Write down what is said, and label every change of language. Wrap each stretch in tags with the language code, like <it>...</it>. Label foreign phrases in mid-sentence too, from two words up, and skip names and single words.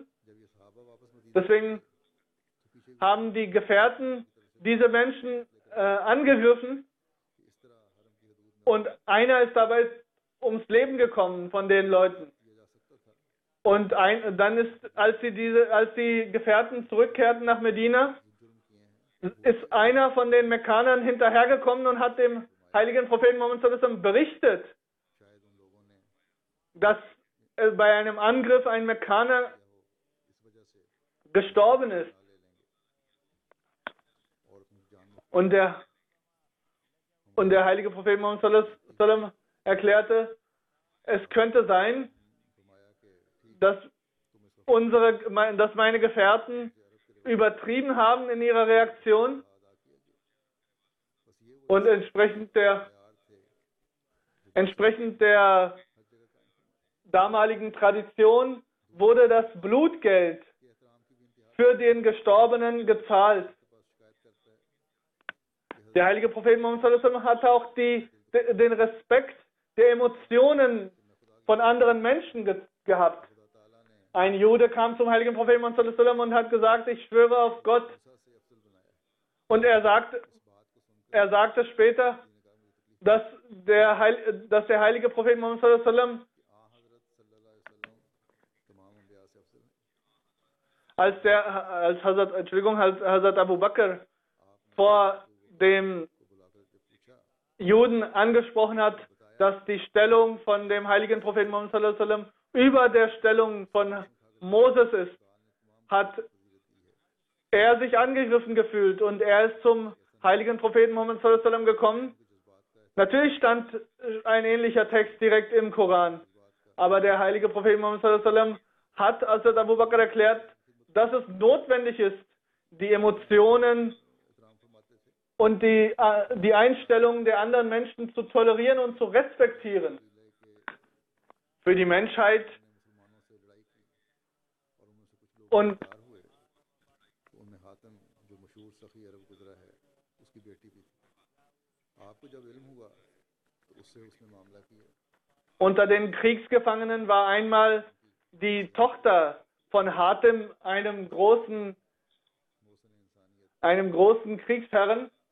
<de>Deswegen haben die Gefährten diese Menschen angegriffen, und einer ist dabei ums Leben gekommen von den Leuten. Und dann ist, als die Gefährten zurückkehrten nach Medina, ist einer von den Mekkanern hinterhergekommen und hat dem heiligen Propheten Muhammad</de> <ar>صلى الله عليه وسلم</ar> <de>berichtet, dass bei einem Angriff ein Mekkaner gestorben ist. Und der heilige Prophet Muhammad</de> <ar>صلى الله عليه وسلم</ar> <de>erklärte, es könnte sein, dass meine Gefährten übertrieben haben in ihrer Reaktion, und entsprechend der damaligen Tradition wurde das Blutgeld für den Gestorbenen gezahlt. Der heilige Prophet Muhammad</de> <ar>صلى الله عليه وسلم</ar> <de>hatte auch den Respekt der Emotionen von anderen Menschen gehabt. Ein Jude kam zum heiligen Propheten Muhammad</de> <ar>صلى الله عليه وسلم</ar> <de>und hat gesagt, ich schwöre auf Gott. Und er sagte später, dass der heilige Prophet Muhammad</de> <ar>صلى الله عليه وسلم,</ar> <de>als Hazrat Abu Bakr vor dem Juden angesprochen hat, dass die Stellung von dem heiligen Propheten Muhammad</de> <ar>صلى الله عليه وسلم</ar> <de>über der Stellung von Moses ist, hat er sich angegriffen gefühlt, und er ist zum heiligen Propheten Muhammad</de> <ar>صلى الله عليه وسلم</ar> <de>gekommen. Natürlich stand ein ähnlicher Text direkt im Koran, aber der heilige Prophet Muhammad</de> <ar>صلى الله عليه وسلم</ar> <de>hat Hazrat Abu Bakr erklärt, dass es notwendig ist, die Emotionen und die Einstellungen der anderen Menschen zu tolerieren und zu respektieren. Für die Menschheit und unter den Kriegsgefangenen war einmal die Tochter von Hatim, einem großen Kriegsherren.</de>